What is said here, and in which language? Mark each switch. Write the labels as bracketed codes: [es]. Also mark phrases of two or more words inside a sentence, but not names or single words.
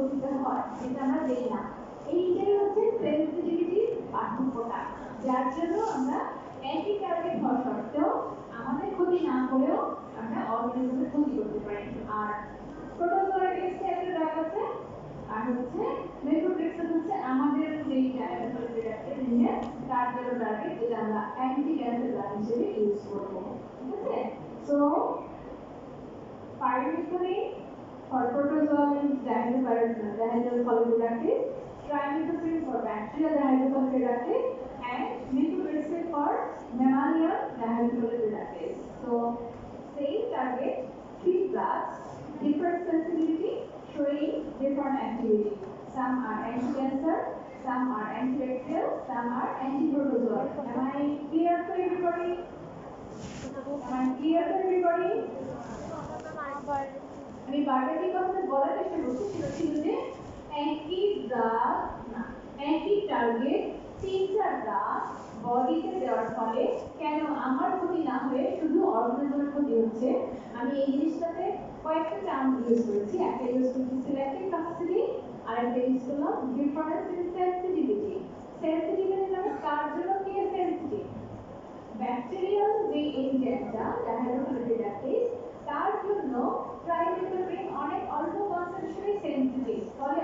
[bn] দিতে হয় যেটা আমরা দেই না এইটাই হচ্ছে সেনসিটিভিটির পার্থক্যটা যার জন্য আমরা একই টার্গেট হওয়া সত্ত্বেও আমাদের ক্ষতি না করেও আমরা অর্গানিজমের ক্ষতি করতে পারি আর প্রোটোজোয়ারিক্সে একটা ড্রাগ আছে আর হচ্ছে মেথোট্রেক্সেন হচ্ছে আমাদের যেই [en] diabetes reductase [bn] নিয়ে তার জন্য টার্গেট যেটা আমরা [en] anti cancer drug [bn] হিসেবে ইউজ করব ঠিক আছে সো [en] pyrimethylene for protozoal dihydrofolate reductase trimethoprim for bacterial dihydrofolate reductase and methotrexate for mammalian dihydrofolate reductase so same target three drugs different sensitivity showing different activity some are anti-cancer some are antibacterial some are anti-protozoal am I clear to everybody [bn] আমি বারবার যে কথাটা বলার চেষ্টা করছি সেটা ছিল যে একই ড্রাগ না একই টার্গেট তিনটা ড্রাগ বডিতে দেওয়ার ফলে কেন আমার ক্ষতি না হয়ে শুধু অর্গানিজমের ক্ষতি হচ্ছে আমি এই জিনিসটাতে কয়েকটা টার্ম ইউজ করেছি একটা ইউজ করেছি [en] selective toxicity [bn] আর একটা ইউজ করলাম [en] difference in sensitivity [bn] সেনসিটিভিটি মানে কার জন্য কে সেনসিটিভ ব্যাকটেরিয়াল যে এনজাইমটা [en] dihydrofolate reductase [bn] তার জন্য ট্রাইমেথোপ্রিম অনেক অল্প [en] concentration sensitive [bn] ফলে